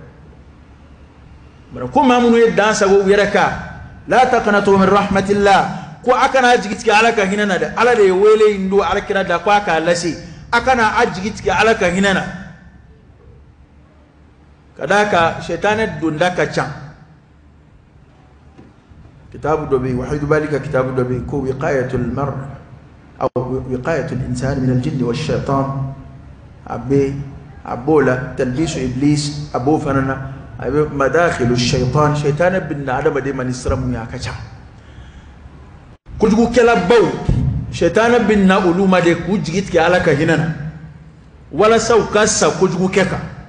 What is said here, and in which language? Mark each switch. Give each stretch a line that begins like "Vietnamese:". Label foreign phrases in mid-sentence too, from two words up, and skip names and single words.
Bambara: de ko maa minnu ye dan sago u yɛrɛ kan
Arabic: لا تقنطوا من رحمة الله
Bambara: ko a kana jigi tigɛ ala ka hinɛ na dɛ ala de ye wele in don alakira da ko a k'a lase a kana a jigi tigɛ ala ka hinɛ na ka d'a kan sɛtanɛ donda ka ca kitabu dɔ bɛ yen wahidu bali ka kitabu dɔ bɛ yen ko
Arabic: وقاية المرء أو وقاية الإنسان من الجن والشيطان
Bambara: a b'o la talbisu iblis a b'o fana na a bɛ madakhilu shaitan sɛtanɛ bɛ na adamaden ma ni sira mun ye a ka ca kojugukɛla baw sɛtanɛ bɛ na olu ma de k'u jigi tigɛ ala ka hinɛ na walasa u ka sa kojugu kɛ kan